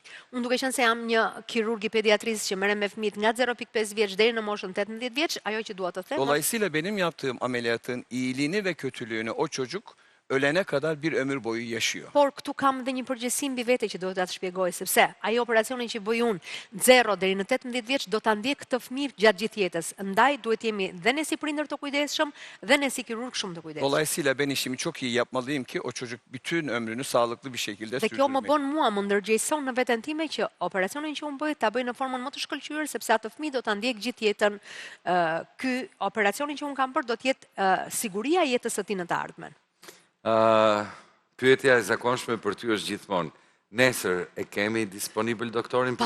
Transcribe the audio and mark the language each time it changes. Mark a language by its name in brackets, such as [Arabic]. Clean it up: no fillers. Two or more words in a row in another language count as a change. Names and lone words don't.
[Albanian] Unë duke qenë se jam një kirurg i pediatrisë që merrem me fëmijët nga 0.5 vjeç deri në moshën 18 vjeç, ajo që dua të them, [Turkish] Dolayısıyla benim yaptığım ameliyatın iyiliğini ve kötülüğünü o çocuk ölene kadar bir ömür boyu yaşıyor. [Albanian] por këtu kam dhe një përgjegjësi mbi vete që duhet ta shpjegoj, sepse ajo operacionin që bëj unë 0 deri në 18 vjeç do ta ndjek këtë fëmijë gjatë gjithë jetës. Ndaj duhet jemi dhe ne si prindër të kujdesshëm dhe ne si kirurg shumë të kujdesshëm. [Turkish] Dolayısıyla ben işimi çok iyi yapmalıyım ki o çocuk bütün ömrünü sağlıklı bir şekilde [Albanian] Dhe kjo më [Turkish] sürdürmeli. [Albanian] bën mua më ndërgjegjëson në veten time që operacionin që unë bëj ta bëj në formën më të shkëlqyer sepse atë fëmijë do ta ndjek gjithë jetën. Ky operacionin që unë kam bërë do të jetë siguria e jetës së tij në të ardhmen. Pyetja e zakonshme për ty është gjithmonë, nesër e kemi disponibil doktorin për